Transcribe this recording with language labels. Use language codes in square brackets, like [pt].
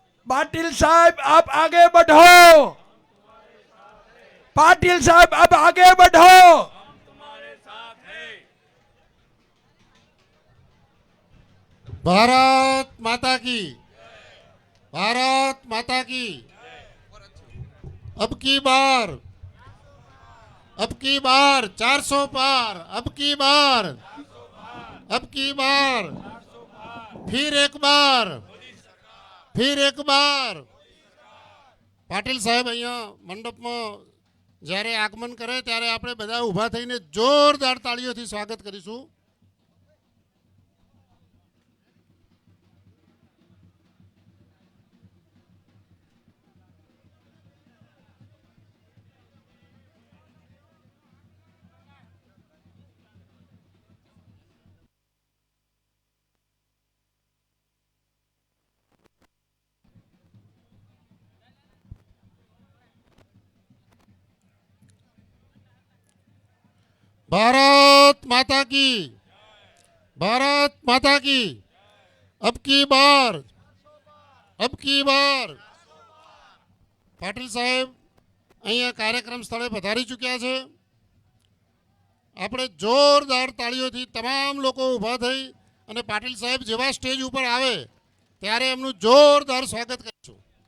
[hi] पाटिल साहब आप आगे बढ़ो, पाटिल साहब अब आगे बढ़ो। भारत माता की, भारत माता की। अब की बार 400 पार, अब की बार फिर एक बार [gu] પાટીલ સાહેબ અહીંયા મંડપમાં જ્યારે આગમન કરે ત્યારે આપણે બધા ઊભા થઈને જોરદાર તાળીઓથી સ્વાગત કરીશું. [hi] भारत माता की, भारत माता की। अब की बार [gu] પાટીલ સાહેબ અહીંયા કાર્યક્રમ સ્થળે પધારી ચૂક્યા છે. આપણે જોરદાર તાળીઓથી તમામ લોકો ઊભા થઈ અને પાટીલ સાહેબ જેવા સ્ટેજ ઉપર આવે ત્યારે એમનું જોરદાર સ્વાગત કરીશું.